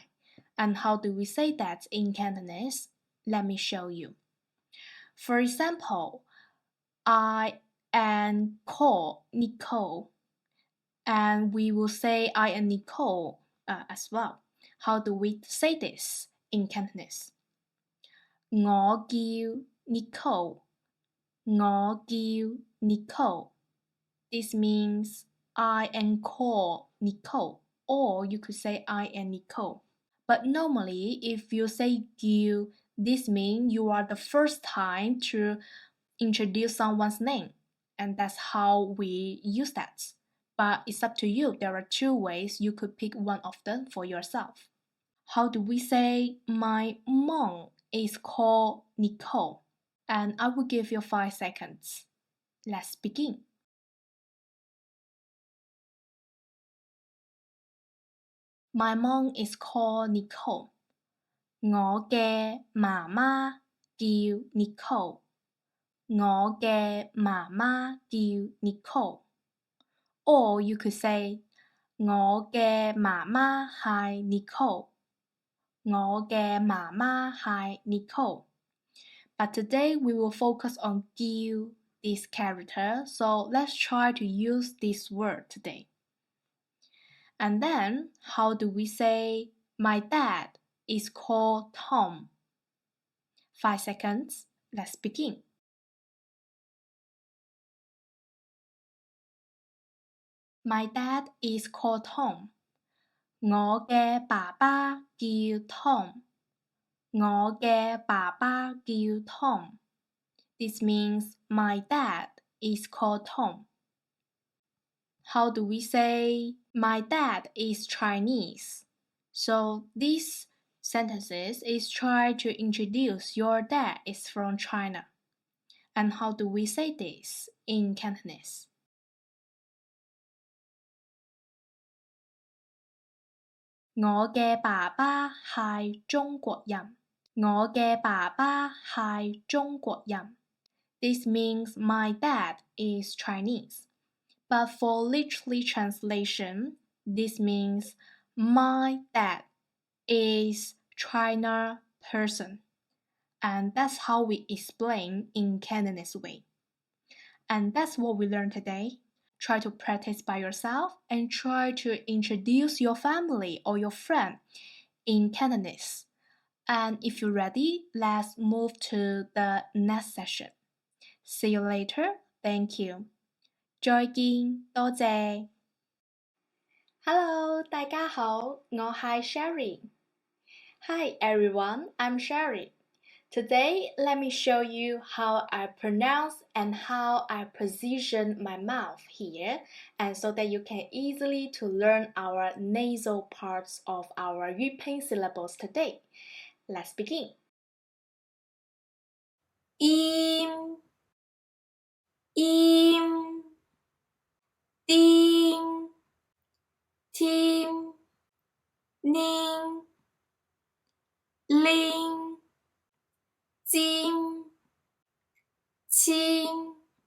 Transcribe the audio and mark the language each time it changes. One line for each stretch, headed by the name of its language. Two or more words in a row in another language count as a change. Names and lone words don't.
English: And how do we say that in Cantonese? Let me show you. For example, I am called Nicole, and we will say I am Nicole as well. How do we say this in Cantonese?
Cantonese: 我叫 Nicole. 我叫 Nicole.
English: This means I am called Nicole, or you could say I am Nicole. But normally, if you say Gil, this means you are the first time to introduce someone's name, and that's how we use that. But it's up to you. There are two ways you could pick one of them for yourself. How do we say my mom is called Nicole? And I will give you 5 seconds. Let's begin. My mom is called Nicole.
Cantonese: 我嘅媽媽叫 Nicole。我嘅媽媽叫 Nicole。
English: Or you could say
Cantonese: 我嘅媽媽係 Nicole。我嘅媽媽係 Nicole.
English: But today we will focus on Gil, this character, so let's try to use this word today. And then, how do we say my dad is called Tom? 5 seconds, let's begin. My dad is called Tom.
Cantonese: 我嘅爸爸叫 Tom. 我嘅爸爸叫 Tom.
English: This means my dad is called Tom. How do we say my dad is Chinese? So these sentences is try to introduce your dad is from China. And how do we say this in Cantonese?
Cantonese: 我嘅爸爸係中國人。我嘅爸爸係中國人。
English: This means my dad is Chinese. But for literally translation, this means my dad is China person. And that's how we explain in Cantonese way. And that's what we learned today. Try to practice by yourself and try to introduce your family or your friend in Cantonese. And if you're ready, let's move to the next session. See you later. Thank you.
Cantonese: 再見，多謝。Hello， 大家好，我係 Sherry。
English: Hi everyone, I'm Sherry. Today, let me show you how I pronounce and how I position my mouth here, and so that you can easily to learn our nasal parts of our Jyutping syllables today. Let's begin.
Cantonese: 音 音 丁 听 ning 铃 金 清